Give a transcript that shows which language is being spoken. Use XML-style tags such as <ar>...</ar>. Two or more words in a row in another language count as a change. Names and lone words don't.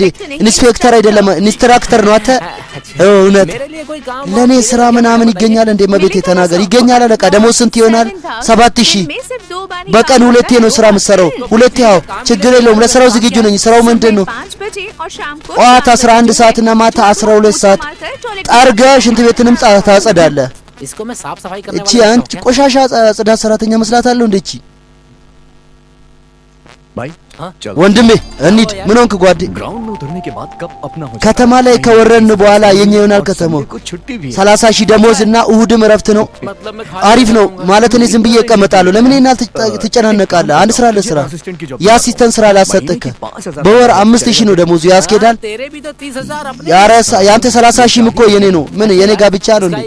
<am>ኢንስፔክተር አይደለም ኢንስትራክተር ነው። አንተ እውነት ለኔ ስራ ምናምን ይገኛል እንዴ? እመቤቴ ተናገር። ይገኛል አለቃ። ደሞዝ ስንት ይሆናል? 7000 በቀን 2 ነው ስራ የምትሰራው። 2 ያው ችግር የለውም። ለስራው ዝግጁ ነኝ። ስራው ምንድነው? ጠዋት 11 ሰዓት እና ማታ 12 ሰዓት ጠርገህ ሽንት ቤትንም ታጸዳለህ።</am> <hi>इसको मैं साफ सफाई करने</hi> <am>वाला አንቺ ቆሻሻ ጽዳት ሰራተኛ መስላታለሁ እንዴ? እቺ</am> <hi>भाई</hi> <am>ወንድሜ እንሂድ። ምን ሆንክ ጓዴ?</am> <hi>ग्राउंड में उतरने के बाद कब अपना हो</hi> <am>ከተማ ላይ ከወረድን በኋላ የኛ ይሆናል ከተማው። 30,000 ደሞዝ እና እሁድም እረፍት ነው። አሪፍ ነው ማለት እኔ ዝም ብዬ እቀመጣለሁ። ለምን ይናል ትጨናነቃለህ? አንድ ስራ ለስራ የአሲስታንት ስራ ላሰጥክ በወር 5,000 ነው ደሞዙ። ያስኬዳል? ያንተ 30,000 እኮ የኔ ነው። ምን የኔ ጋር ብቻ ነው እንዴ?</am>